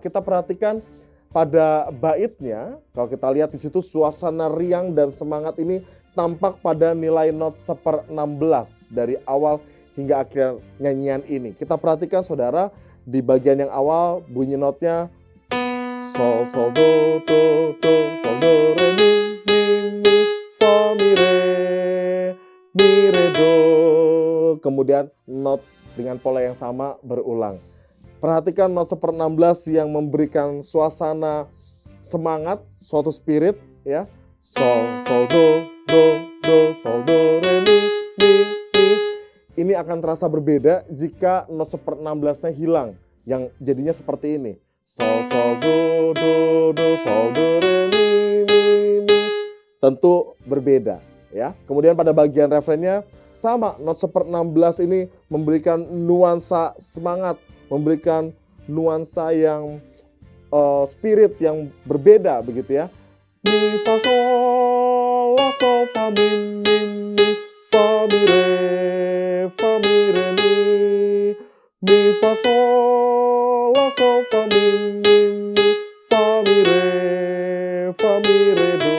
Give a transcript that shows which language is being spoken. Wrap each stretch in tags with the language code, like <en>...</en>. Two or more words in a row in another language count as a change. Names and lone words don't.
<id>Kita perhatikan pada baitnya, kalau kita lihat di situ suasana riang dan semangat ini tampak pada nilai not 1/16 dari awal hingga akhir nyanyian ini. Kita perhatikan saudara, di bagian yang awal bunyi notnya sol, sol, do, do, do, sol, do, re, mi, fa, mi, re, do. Kemudian not dengan pola yang sama berulang. Perhatikan not 1/16 yang memberikan suasana semangat, suatu spirit ya. Sol, sol, do, sol, do, re, mi. Ini akan terasa berbeda jika not 1/16-nya hilang, yang jadinya seperti ini. Sol, sol, do, sol, do, re, mi. Tentu berbeda ya. Kemudian pada bagian refrennya sama, not 1/16 ini memberikan nuansa semangat, memberikan nuansa yang spirit yang berbeda begitu ya. Mi, fa, sol, la, sol, fa, mi, fa, mi, re. Fa, mi, re, mi, fa, sol, la, sol, fa, mi, fa, mi, re, do.</id>